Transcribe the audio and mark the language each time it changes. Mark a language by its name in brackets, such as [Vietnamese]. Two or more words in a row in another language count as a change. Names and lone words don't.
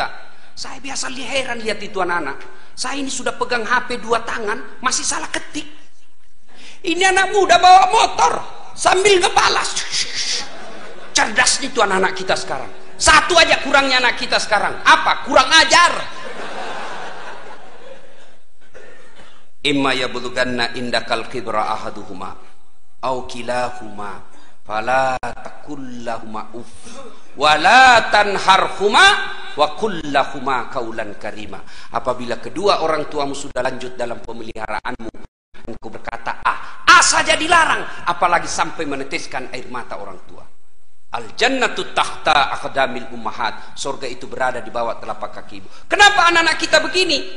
[Indonesian] Saya biasa heran lihat itu anak-anak. Saya ini sudah pegang HP 2 tangan, masih salah ketik. Ini anak muda bawa motor sambil ngebalas. Cerdasnya itu anak-anak kita sekarang. Satu aja kurangnya anak kita sekarang. Apa? Kurang ajar. [Arabic] إما يبلغن عندك الكبر أحدهما أو كلاهما فلا تقل لهما أف ولا تنهرهما وقل لهما قولا كريما. [Indonesian] Apabila kedua orang tuamu sudah lanjut dalam pemeliharaanmu, engkau berkata A saja dilarang, apalagi sampai meneteskan air mata orang tua. [Arabic] الجنة تحت أقدام الأمهات. [Indonesian] Surga itu berada di bawah telapak kaki ibu. Kenapa anak-anak kita begini?